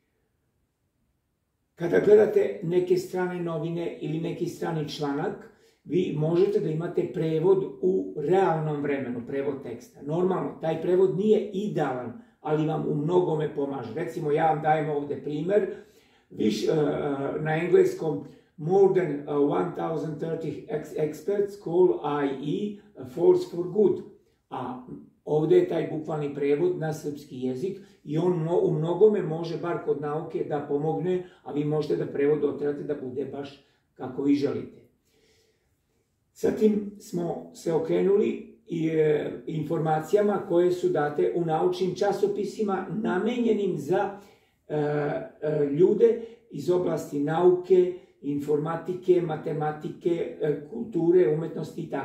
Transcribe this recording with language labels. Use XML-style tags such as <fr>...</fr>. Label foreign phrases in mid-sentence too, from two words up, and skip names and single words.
<sr>Kada gledate neke strane novine ili neki strani članak, vi možete da imate prevod u realnom vremenu, prevod teksta. Normalno, taj prevod nije idealan, ali vam u mnogome pomaže. Recimo, ja vam dajem ovdje primjer, na engleskom</sr> <en>more than 1030 experts call IE a force for good.</en> <sr>A ovdje je taj bukvalni prevod na srpski jezik i on u mnogome može, bar kod nauke, da pomogne, a vi možete da prevod doterate da bude baš kako vi želite. Zatim smo se okrenuli informacijama koje su date u naučnim časopisima namenjenim za ljude iz oblasti nauke, informatike, matematike, kulture, umetnosti itd.</sr>